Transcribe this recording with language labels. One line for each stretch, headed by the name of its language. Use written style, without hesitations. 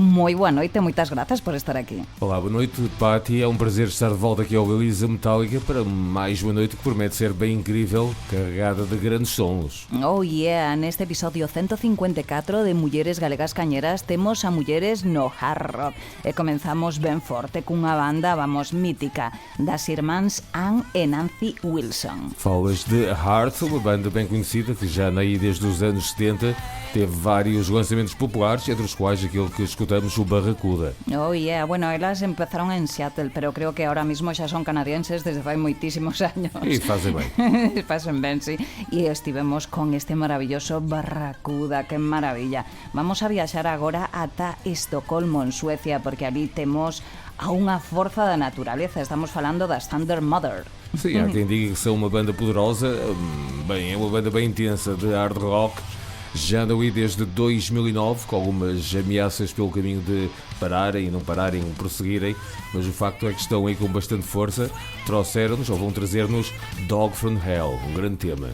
Galician: Moi boa noite e moitas grazas por estar aquí.
Portuguese: Olá, boa noite, Pati, é um prazer estar de volta aqui ao Galiza Metálica para mais uma noite que promete ser bem incrível, carregada de grandes sons.
Galician: Oh yeah, neste episodio 154 de Mulleres Galegas Cañeras temos a mulleres no hard rock. E comenzamos ben forte cunha banda, vamos, mítica, das irmáns Ann e Nancy Wilson.
Portuguese: Falas de Heart, uma banda bem conhecida que já aí desde os anos 70 teve vários lançamentos populares, entre os quais aquele que escutamos, o Barracuda.
Galician: Oh yeah, bueno, elas empezaron en Seattle, pero creo que ahora mismo xa son canadienses desde fai moitísimos años.
Portuguese: E fazem ben.
Galician: Pasen ben, sí. E estivemos con este maravilloso Barracuda, que maravilla. Vamos a viaxar agora ata Estocolmo, en Suecia, porque ali temos a unha forza da naturaleza. Estamos falando das Thunder Mother.
Portuguese: Sim, há quem diga que são uma banda poderosa. Bem, é uma banda bem intensa de hard rock. Já andam aí desde 2009, com algumas ameaças pelo caminho de pararem e não pararem, prosseguirem, mas o facto é que estão aí com bastante força. Trouxeram-nos, ou vão trazer-nos, Dog from Hell, um grande tema.